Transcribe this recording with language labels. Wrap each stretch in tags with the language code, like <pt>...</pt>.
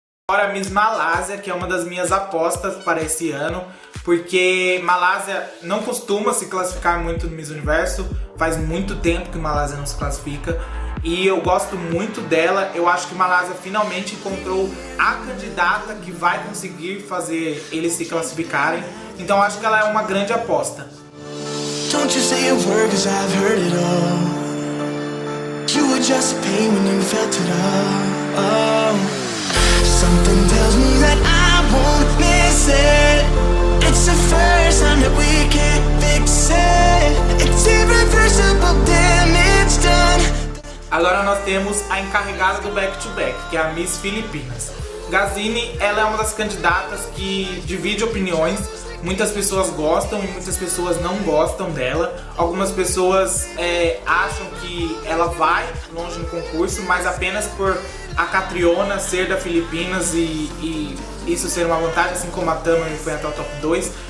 <pt>Agora a Miss Malásia, que é uma das minhas apostas para esse ano, porque Malásia não costuma se classificar muito no Miss Universo, faz muito tempo que Malásia não se classifica, e eu gosto muito dela. Eu acho que Malásia finalmente encontrou a candidata que vai conseguir fazer eles se classificarem, então eu acho que ela é uma grande aposta.</pt> <en>Don't you say a word, 'cause I've heard it all. You were just pain when you felt it all. Something tells me that I won't miss it. It's the first time that we can't fix it. It's irreversible, damn, it's done.</en> <pt>Agora nós temos a encarregada do back-to-back, que é a Miss Filipinas. Gazini, ela é uma das candidatas que divide opiniões. Muitas pessoas gostam e muitas pessoas não gostam dela. Algumas pessoas acham que ela vai longe no concurso, mas apenas por a Catriona ser da Filipinas e isso ser uma vantagem, assim como a Tamer foi até o top 2.</pt>